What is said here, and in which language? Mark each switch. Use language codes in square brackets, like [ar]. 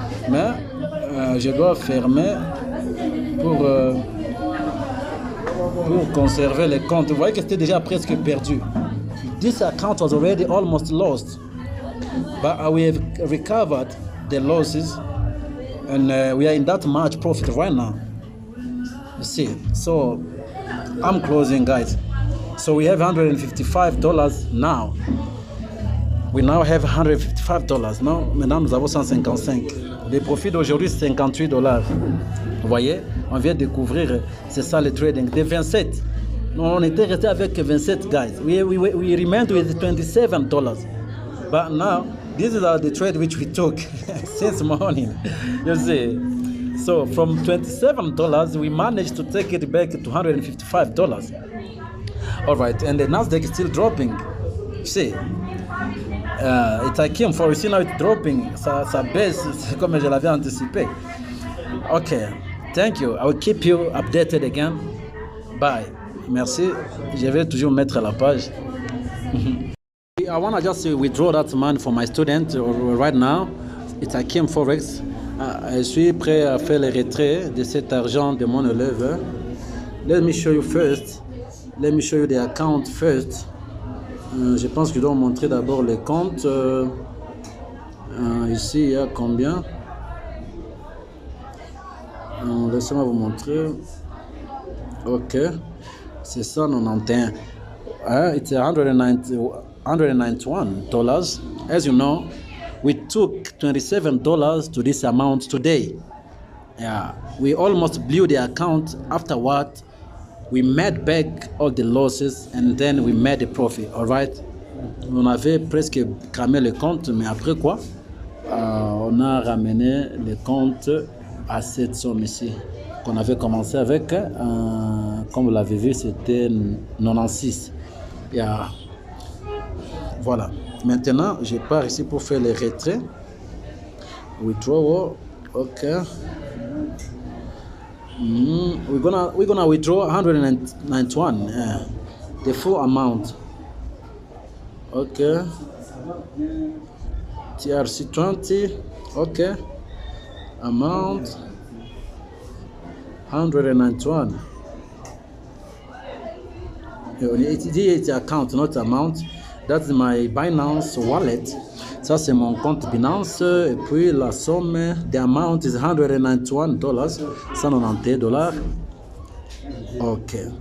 [fr] Mais je dois fermer pour conserver les comptes. Vous voyez que c'était déjà presque perdu. [en] This account was already almost lost. But we have recovered the losses and we are in that much profit right now. You see, so I'm closing, guys. So we have $155 now. We now have $155. Non? [fr] Maintenant, nous avons 155. Le profit d'aujourd'hui, c'est 58 dollars. Vous voyez, on vient de découvrir, c'est ça le trading. De 27. On était resté avec 27, guys. [en] We remained with $27. But now, this is the trade which we took since morning. You see. So from $27, we managed to take it back to $155. All right, and the Nasdaq is still dropping. You see. It's Akim for you see now it's dropping. [fr] Ça baisse comme je l'avais anticipé. [en] Okay, thank you. I will keep you updated again. Bye. Merci. [fr] Je vais toujours mettre la page. [en] I want to just withdraw that money for my student right now. It's Akim Forex. [fr] Je suis prêt à faire le retrait de cet argent de mon élève. [en] Let me show you first. Let me show you the account first. [fr] Je pense que je dois montrer d'abord les comptes. Ici, il y a combien? Laissez-moi vous montrer. [en] Ok. [fr] C'est 191. [en] It's $191. As you know, we took $27 to this amount today. Yeah. We almost blew the account. Afterward, we made back all the losses and then we made a profit, all right? [fr] On avait presque cramé le compte, mais après quoi, on a ramené le compte à cette somme ici, qu'on avait commencé avec, comme vous l'avez vu, c'était 96. Yeah. Voilà. Maintenant, je pars ici pour faire les retraits. [en] Withdrawal, ok. We're gonna withdraw 191. the full amount. Okay. TRC20. Okay. Amount 191. It's account, not amount. That's my Binance wallet. [fr] Ça c'est mon compte Binance. Et puis la somme, [en] the amount is $191, $191. [fr] Ok.